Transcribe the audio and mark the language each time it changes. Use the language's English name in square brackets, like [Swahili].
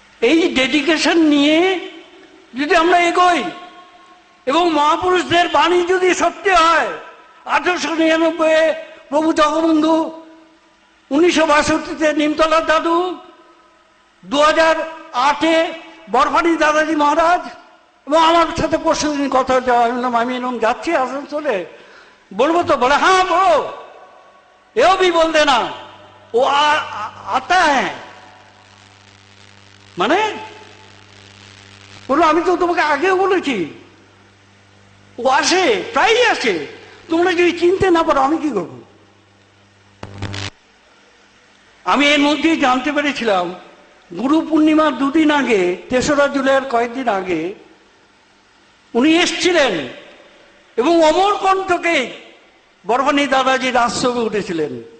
[Bangla] এই ডেডিকেশন নিয়ে যদি আমরা এগোই এবং মহাপুরুষদের বাণী যদি সত্যি হয়, 1899 প্রভু জগবন্ধু, 1962 নিমতলার দাদু, 2008 বরফানি দাদাজি মহারাজ, এবং আমার সাথে পরশুদিন কথা হচ্ছে, আমি এরকম যাচ্ছি আসানসোলে, বলবো তো? বলে হ্যাঁ বলো, এও [Hindi] भी बोल देना वो आता है। [Bangla] মানে বললো আমি তো তোমাকে আগেও বলেছি, ও আসে, প্রায়ই আসে, তোমরা যদি চিনতে না পারো আমি কি করবো? আমি এর মধ্যেই জানতে পেরেছিলাম গুরু পূর্ণিমার দুদিন আগে, 3রা জুলাইয়ের কয়েকদিন আগে উনি এসছিলেন এবং অমরকণ্ঠকে বরফানি দাদাজির আশ্রমে উঠেছিলেন।